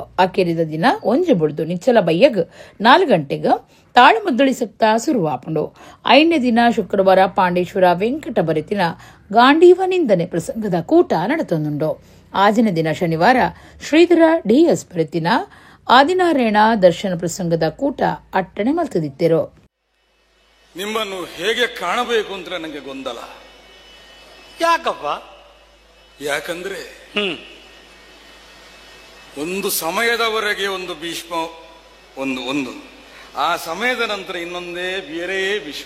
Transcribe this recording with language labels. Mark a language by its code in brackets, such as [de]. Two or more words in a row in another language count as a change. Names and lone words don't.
[tcy] ಅಕೆರಿದ ದಿನ ಒಂಜೆ ಬುಡ್ದು ನಿಚ್ಚಲ ಬಯ್ಯಗ್ 4 ಗಂಟೆಗೆ ತಾಳಮದ್ದಳಿ ಸಪ್ತ ಶುರುವಾಪುಂಡು. 5ನೇ ದಿನ ಶುಕ್ರವಾರ ಪಾಂಡೇಶ್ವರ ವೆಂಕಟ ಬರೆತಿನ ಗಾಂಡೀವ ನಿಂದನೆ ಪ್ರಸಂಗದ ಕೂಟ ನಡೆತೊಂದುಂಡು. ಆಜಿನ ದಿನ ಶನಿವಾರ ಶ್ರೀಧರ ಡಿಎಸ್ ಬರೆತಿನ ಆದಿನಾರಾಯಣ ದರ್ಶನ ಪ್ರಸಂಗದ ಕೂಟ ಅಟ್ಟಣೆ ಮಲ್ತದಿತ್ತೇರು. [kn] ನಿಮ್ಮನ್ನು ಹೇಗೆ ಕಾಣಬೇಕು ಅಂತ ನನಗೆ ಗೊಂದಲ. ಯಾಕಪ್ಪ? ಯಾಕಂದ್ರೆ ಒಂದು ಸಮಯದವರೆಗೆ ಒಂದು ಭೀಷ್ಮ, ಒಂದು ಆ ಸಮಯದ ನಂತರ ಇನ್ನೊಂದೇ ಬೇರೆ ಭೀಷ್ಮ.